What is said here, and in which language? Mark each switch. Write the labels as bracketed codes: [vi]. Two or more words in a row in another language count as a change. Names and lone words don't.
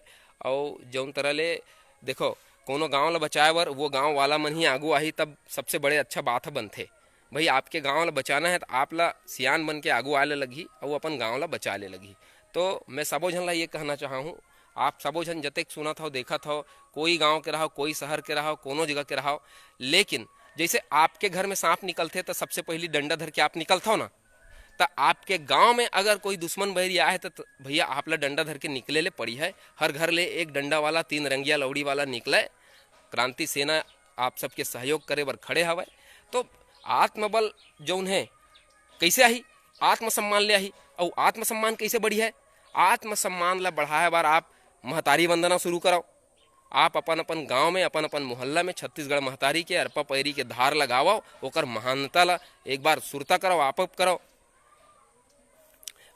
[hne] और जौन तरह ले देखो कोनो गांव ला बचाए बर वो गांव वाला मन ही आगू आही, तब सबसे बड़े अच्छा बात बनथे। भाई आपके गांव ला बचाना है तो आप ला सियान बन के आगू आले लगी और अपन गांव ला बचा ले लगी। तो मैं सबो झन ला ये कहना चाहूँ, आप सबो झन जतेक सुनत हो देखत हो, कोई गांव के रहो, कोई शहर के रहो, कोनो जगह के रहो, लेकिन जैसे आपके घर में सांप निकलते तो सबसे पहली डंडा धर के आप निकलते हो ना, तो आपके गांव में अगर कोई दुश्मन बैरी आए तो भैया आप ला डंडा धर के निकले ले पड़ी है। हर घर ले एक डंडा वाला 3 रंगिया लौड़ी वाला निकले। क्रांति सेना आप सबके सहयोग करे बर खड़े हवे। तो आत्मबल जौन है कैसे आही, आत्मसम्मान ले आही। और आत्मसम्मान कैसे बढ़ी है, आत्मसम्मान ला बढ़ाए बार आप महतारी वंदना शुरू कराओ। आप अपन अपन गांव में अपन अपन मोहल्ला में छत्तीसगढ़ महतारी के अरपा पैरी के धार लगाओ, ओकर महानता ला एक बार सुरता कराओ, आप कराओ।